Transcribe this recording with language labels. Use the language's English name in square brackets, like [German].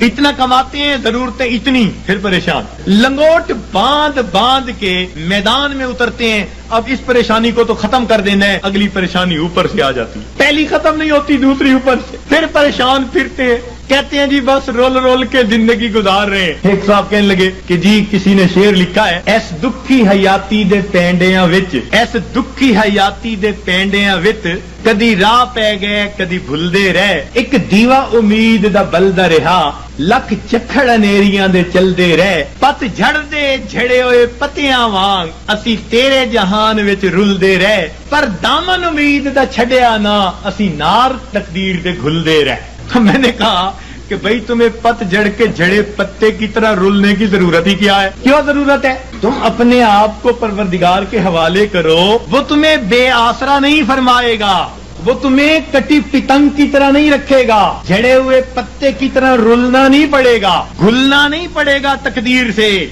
[Urdu] اتنا کماتے ہیں, ضرورتیں اتنی, پھر پریشان. لنگوٹ باندھ کے میدان میں اترتے ہیں. اب اس پریشانی کو تو ختم کر دینا ہے, اگلی پریشانی اوپر سے آ جاتی. پہلی ختم نہیں ہوتی, دوسری اوپر سے, پھر پریشان پھرتے ہیں. کہتے ہیں جی بس رول کے زندگی گزار رہے ہیں. ایک صاحب کہنے لگے کہ جی کسی نے شعر لکھا ہے, [Punjabi] ایس دکھی حیاتی دے پینڈیاں وچ, ایس دکھی حیاتی دے پینڈیاں وچ, کدی راہ پہ گئے کدی بھلدے رہ, ایک دیوا امید دا بلدا رہا, لکھ چکھڑ انیریاں دے چلدے رہ, پت جھڑ دے جھڑے ہوئے پتیاں وانگ, اسی تیرے جہان وچ رلدے رہ, پر دامن امید دا چھڈیا نا, اسی نار تقدیر دے گھلدے رہ. [Urdu] میں نے کہا کہ بھئی تمہیں پت جڑ کے جڑے پتے کی طرح رولنے کی ضرورت ہی کیا ہے؟ کیوں ضرورت ہے؟ تم اپنے آپ کو پروردگار کے حوالے کرو, وہ تمہیں بے آسرا نہیں فرمائے گا, وہ تمہیں کٹی پتنگ کی طرح نہیں رکھے گا, جھڑے ہوئے پتے کی طرح رولنا نہیں پڑے گا, گھلنا نہیں پڑے گا تقدیر سے.